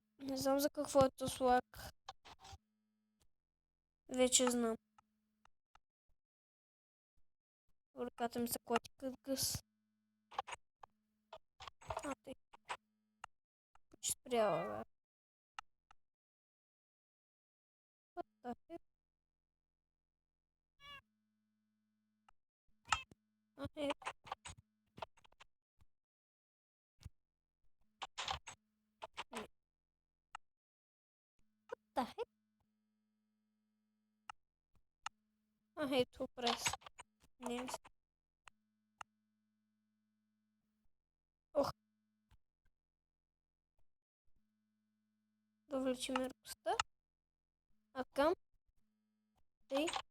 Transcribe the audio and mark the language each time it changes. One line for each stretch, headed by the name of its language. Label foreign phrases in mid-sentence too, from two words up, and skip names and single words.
Bulgarian: Не знам за какво е този лак. Вече знам. Ръката ми се клати като гъс. Тъй. Почти спряла, бе.
English: What the heck? Heck? What the heck?
Bulgarian: Ето през. Не ми се. Ох. Да увеличим яркостта. А към. Тъй.